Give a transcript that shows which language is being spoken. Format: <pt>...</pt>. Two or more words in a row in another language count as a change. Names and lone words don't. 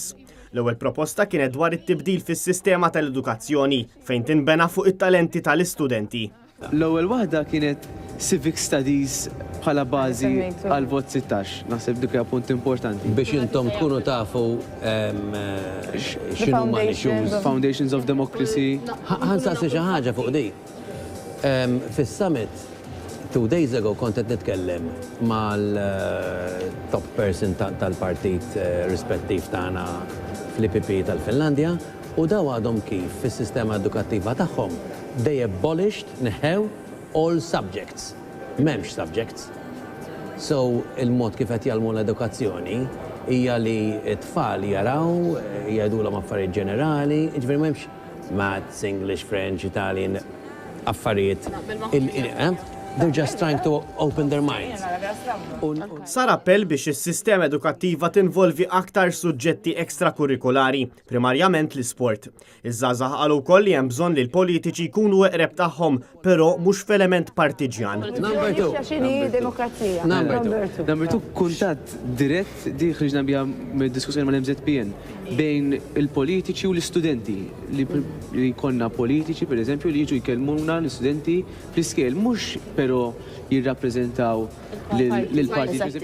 <mt>L-ewwel proposta kienet dwar it-tibdil fis-sistema tal-edukazzjoni fejn tinbena fuq it-talenti tal-istudenti. L-ewwel waħda kienet Civic Studies bħala bażi għal vot 16. Naħseb dik hija punt importanti. Biex intom tkunu tafu x'inhu ma issues. Foundations of Democracy. Ħansaqsi xi ħaġa fuq di. Fis-summit</mt> <en>2 days ago</en> <mt>kont qed nitkellem mal-</mt> <en>top person</en> <mt>tal-partit rispettiv tagħna fl-IPP tal-Finlandja u daw għadhom kif fis-sistema edukattiva tagħhom</mt> <en>they abolished,</en> <mt>neħew,</mt> <en>all subjects.</en> <mt>M'hemmx subjects. So, il-mod kif qed jagħmlu l-edukazzjoni hija li t-tfal jaraw, jgħidulhom affarijiet ġenerali, jiġifieri m'hemmx maths, English, French, Italian, affarijiet.</mt> <en>They're just trying to open their minds.</en> <mt>Sar appell biex is-sistema edukattiva tinvolvi aktar suġġetti ekstrakurrikulari, primarjament l-isport. Iż-żgħażagħ qalu wkoll li hemm bżonn li l-politiċi jkunu eqreb tagħhom, però mhux f'element partiġjan.</mt> <en>Number 2.</en> <mt>Demokrazija.</mt> <en>Number 2</en> <mt>kuntatt dirett di ħriġna biha mid-diskussjoni mal-MZPN bejn il-politiċi u l-istudenti li konna politiċi pereżempju li jiġu jkellmuna l-istudenti fl-iskel mhux però jirrappreżentaw lill-partit.</mt>